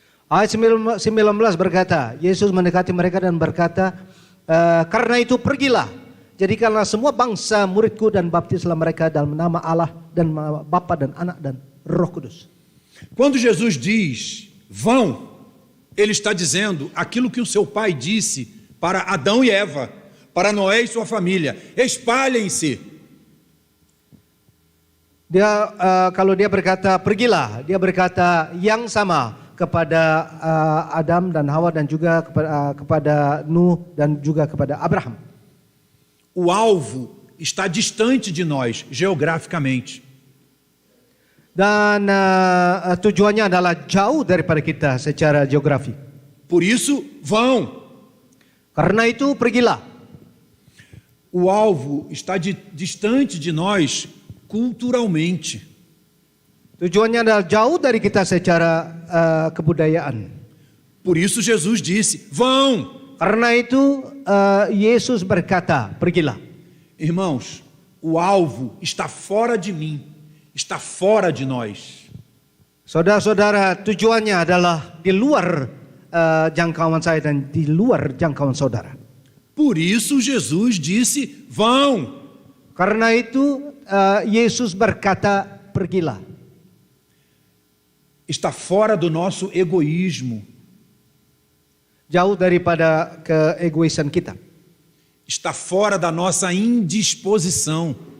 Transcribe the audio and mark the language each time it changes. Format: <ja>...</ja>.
<id>Ayat 19 berkata, Yesus mendekati mereka dan berkata, karena itu pergilah, jadikanlah semua bangsa muridku dan baptislah mereka dalam nama Allah dan Bapa dan Anak dan Roh Kudus.</id> <pt>Quando Jesus diz vão, ele está dizendo aquilo que o seu pai disse para Adão e Eva, para Noé e sua família: espalhem-se.</pt> <id>Kalau dia berkata pergilah, dia berkata yang sama kepada Adam dan Hawa dan juga kepada Nuh dan juga kepada Abraham.</id> <pt>O alvo está distante de nós geograficamente.</pt> <id>Dan tujuannya adalah jauh daripada kita secara geografi.</id> <pt>Por isso, vão.</pt> <id>Karena itu pergilah.</id> <pt>O alvo está distante de nós culturalmente.</pt> <id>Tujuannya adalah jauh dari kita secara kebudayaan.</id> <pt>Por isso Jesus disse: vão.</pt> <id>Karena itu Yesus berkata, pergilah.</id> <pt>Irmãos, o alvo está fora de mim, está fora de nós.</pt> <id>Saudara-saudara, tujuannya adalah di luar jangkauan saya dan di luar jangkauan saudara.</id> <pt>Por isso Jesus disse: vão.</pt> <id>Karena itu Yesus berkata, pergilah.</id> <pt>Está fora do nosso egoísmo.</pt> <id>Jauh daripada keegoisan kita.</id> <pt>Está fora da nossa indisposição.</pt>